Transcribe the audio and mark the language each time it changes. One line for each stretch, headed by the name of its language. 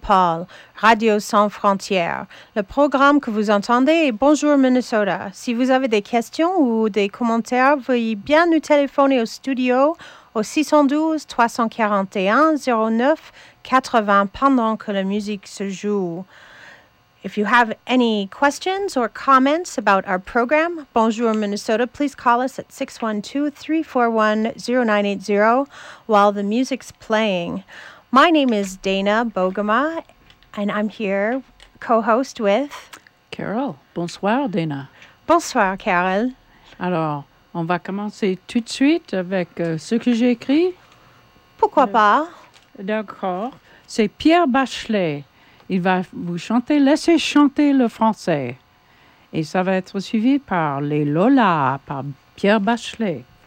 French: Paul, Radio Sans Frontières. Le programme que vous entendez est Bonjour Minnesota. Si vous avez des questions ou des commentaires, veuillez bien nous téléphoner au studio au 612-341-0980 pendant que la musique se joue.
English: If you have any questions or comments about our program, Bonjour Minnesota, please call us at 612-341-0980 while the music's playing. My name is Dana Bogema, and I'm here co-host with...
French: Carol. Bonsoir, Dana. Bonsoir, Carol. Alors, on va commencer tout de suite avec ce que j'ai écrit. Pourquoi pas? D'accord. C'est Pierre Bachelet. Il va vous chanter « Laissez chanter le français ». Et ça va être suivi par « Les Lola » par Pierre Bachelet.